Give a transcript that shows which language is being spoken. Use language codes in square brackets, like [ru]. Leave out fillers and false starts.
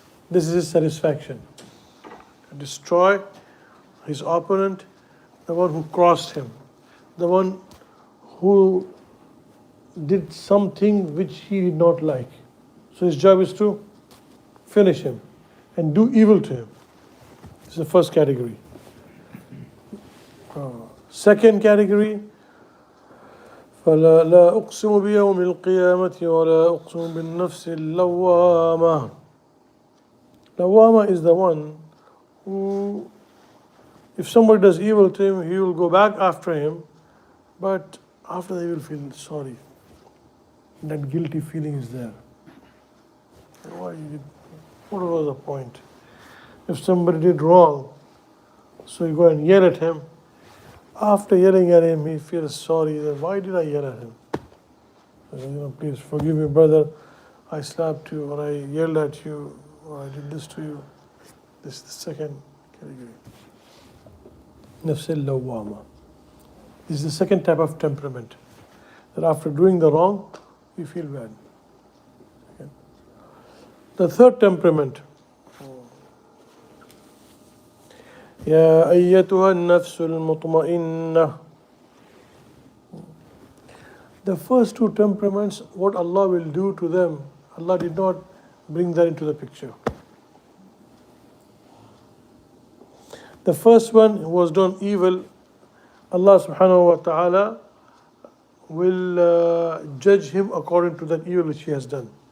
[en] This is his satisfaction. Destroy his opponent, the one who crossed him, the one who did something which he did not like. So his job is to finish him and do evil to him. This is the first category. Second category, [ar] فلا لا أقسم بيوم القيامة ولا أقسم بالنفس اللوامة. [en] Lawama is the one who, if somebody does evil to him, he will go back after him, but after that he will feel sorry. That guilty feeling is there. What was the point? If somebody did wrong, so you go and yell at him. After yelling at him, he feels sorry. That why did I yell at him? Please forgive me, brother. I slapped you, or I yelled at you, or I did this to you. This is the second category. Nafs al-lawwama. This is the second type of temperament. That after doing the wrong, you feel bad. Okay. The third temperament. [ar] يا أيتها النفس المطمئنة. [en] The first two temperaments, what Allah will do to them, Allah did not bring that into the picture. The first one was done evil, Allah subhanahu wa ta'ala will judge him according to that evil which he has done.